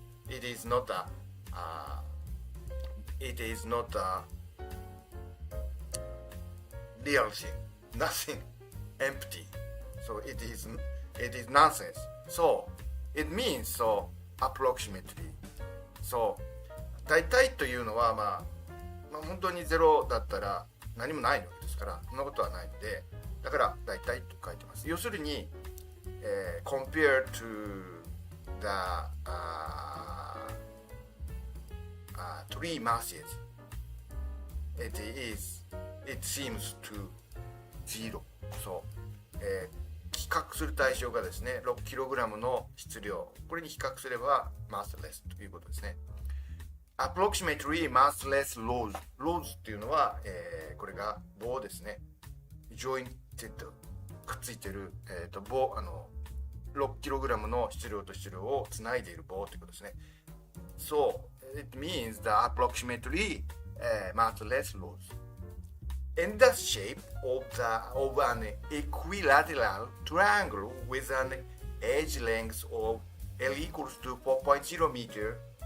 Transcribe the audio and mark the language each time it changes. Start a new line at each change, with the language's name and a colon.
English: It is not a real thing. Nothing empty. So it is nonsense. So it means so approximately.
Japanese: So 大体というのは本当に0だったら何もないわけですから、そんなことはないので、だから大体と書いてます。要するに、
English: compared to the three masses, it seems to zero.
Japanese: そう、比較する対象がですね、6kg の質量、これに比較すれば massless ということですね。
English: approximately massless loads
Japanese: っていうのは、これが棒ですね。 jointed くっついてる、棒、6kg の質量と質量をつないでいる棒ということですね。
English: So it means the approximately massless loads in the shape of an equilateral triangle with an edge length of L equals to 4.0 meter.